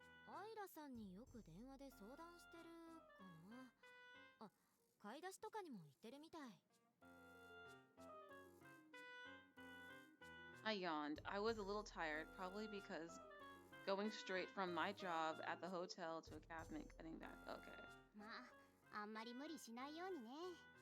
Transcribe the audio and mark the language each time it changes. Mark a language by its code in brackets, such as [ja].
[ja] アイラさんによく電話で相談してるかな。あ、買い出しとかにも行ってるみたい。 [en] I yawned. I was a little tired, probably because going straight from my job at the hotel to a cab meant cutting back. Okay. [ja] まあ、あんまり無理しないようにね。